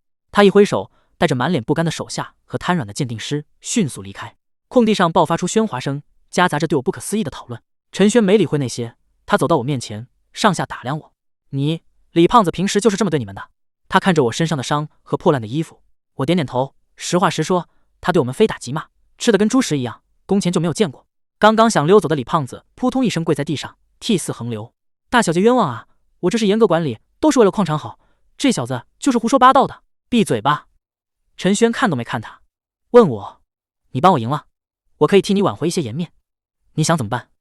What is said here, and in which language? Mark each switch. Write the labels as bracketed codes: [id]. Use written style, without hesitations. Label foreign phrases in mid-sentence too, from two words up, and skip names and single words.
[zh] 他一揮手，帶着滿臉不甘的手下和癱軟的鑑定師迅速離開。空地上爆發出喧嘩聲，夾雜着對我不可思議的討論。陳軒沒理會那些，他走到我面前，上下打量我。你，李胖子平時就是這麼對你們的？他看着我身上的傷和破爛的衣服，我點點頭，實話實說，他對我們非打即罵，吃得跟豬食一樣，工錢就沒有見過。剛剛想溜走的李胖子撲通一聲跪在地上，涕泗橫流。大小姐冤枉啊！我這是嚴格管理，都是為了礦場好，這小子就是胡說八道的。閉嘴吧！陳軒看都沒看他，問我：你幫我贏了，我可以替你挽回一些顏面，你想怎麼辦？